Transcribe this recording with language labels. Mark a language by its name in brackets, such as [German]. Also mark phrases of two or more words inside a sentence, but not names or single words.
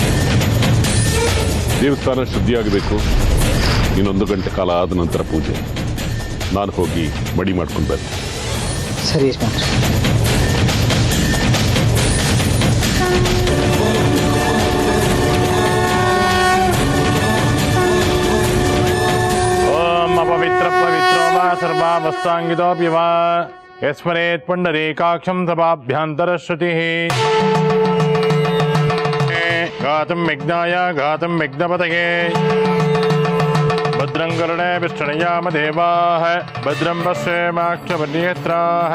[Kannada] ದೇವಸ್ಥಾನ ಶುದ್ಧಿಯಾಗಬೇಕು. ಇನ್ನೊಂದು ಗಂಟೆ ಕಾಲ ಆದ ನಂತರ ಪೂಜೆ. ನಾನು ಹೋಗಿ ಮಡಿ ಮಾಡ್ಕೊಂಡು ಬಂದೆ. ಸರಿ ಯಜಮಾನ್ರೆ. [Sanskrit] ಓಂ ಅಪವಿತ್ರ ಪವಿತ್ರೋ ವಾ ಸರ್ವಾವಸ್ಥಾಂಗಿತೋಪಿ ವಾ ಯಸ್ಮರೇತ್ ಪುಂಡರೀಕಾಕ್ಷಂ ಸಭಾಭ್ಯಂತರಶ್ರುತಿಃ. ಘಾತಂ ವಿಘ್ನಾಯ ಘಾತಂ ವಿಘ್ನಪತಯೇ. ಭದ್ರಂ ಕರುಣೇ ವಿಷ್ಣುಯಾಮ ದೇವಾಃ ಭದ್ರಂ ಪಶ್ಯೇಮಾಕ್ಷಪರ್ಯೇತ್ರಾಃ.